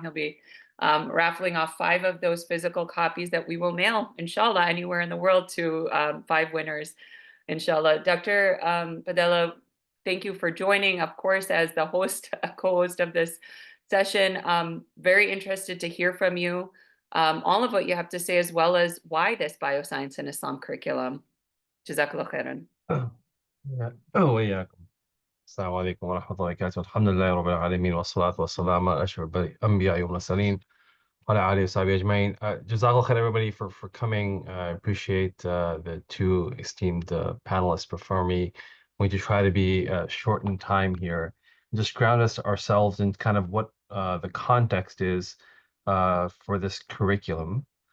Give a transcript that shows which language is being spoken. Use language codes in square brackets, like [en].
[en] He'll be raffling off 5 of those physical copies that we will mail, inshallah, anywhere in the world to 5 winners, inshallah. Dr. Padela, thank you for joining, of course, as the host, co-host of this session. Very interested to hear from you, all of what you have to say, as well as why this Bioscience and Islam Curriculum. Jazakallah khairan. [ar] وإياكم. السلام عليكم ورحمة الله وبركاته. الحمد لله رب العالمين والصلاة والسلام على أشرف الأنبياء والمرسلين وعلى آله وصحبه أجمعين. [en] Jazakallah khair, everybody, for coming. I appreciate the 2 esteemed panelists before me. We just try to be short in time here, just ground ourselves in kind of what the context is for this curriculum.